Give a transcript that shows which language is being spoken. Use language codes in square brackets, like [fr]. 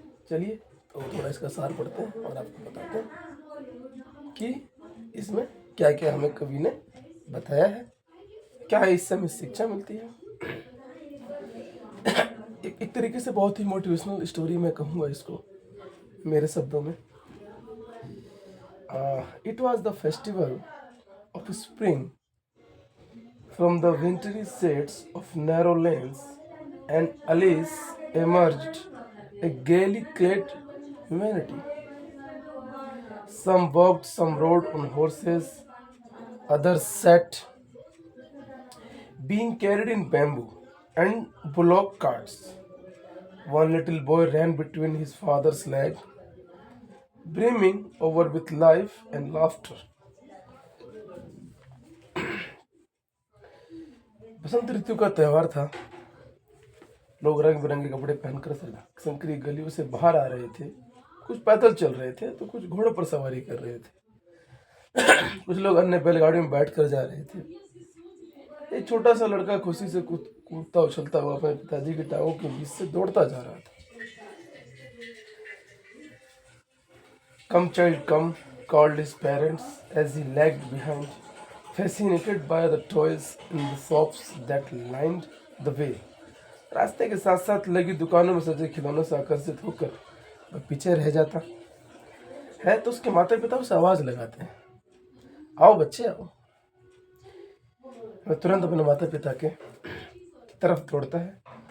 [hi] चलिए तो थोड़ा इसका सार पढ़ते हैं और आपको बताते हैं कि इसमें क्या क्या हमें कवि ने बताया है, क्या है इससे हमें शिक्षा मिलती है। एक तरीके से बहुत ही मोटिवेशनल स्टोरी मैं कहूँगा इसको मेरे शब्दों में। [en] It was the festival of spring from the wintry shades of narrow lanes, and Alice emerged a gaily clad humanity. Some walked, some rode on horses, others sat, being carried in bamboo and bullock carts. One little boy ran between his father's legs, brimming over with life and laughter. [hi] बसंत ऋतु का त्यौहार था। लोग रंग बिरंगे कपड़े पहनकर संकरी गलियों से बाहर आ रहे थे। कुछ पैदल चल रहे थे तो कुछ घोड़ों पर सवारी कर रहे थे। कुछ लोग अन्य बैलगाड़ियों में बैठकर जा रहे थे। एक छोटा सा लड़का खुशी से कूदता उछलता हुआ अपने पिताजी की टांगों के बीच से दौड़ता जा रहा था। [en] Come child, come, called his parents as he lagged behind, fascinated by the toys in the shops that lined the way. [hi] रास्ते के साथ साथ लगी दुकानों में सजे खिलौनों से आकर्षित होकर वह पीछे रह जाता है तो उसके माता पिता उसे आवाज लगाते हैं, आओ बच्चे आओ। वह तुरंत अपने माता पिता के तरफ दौड़ता है।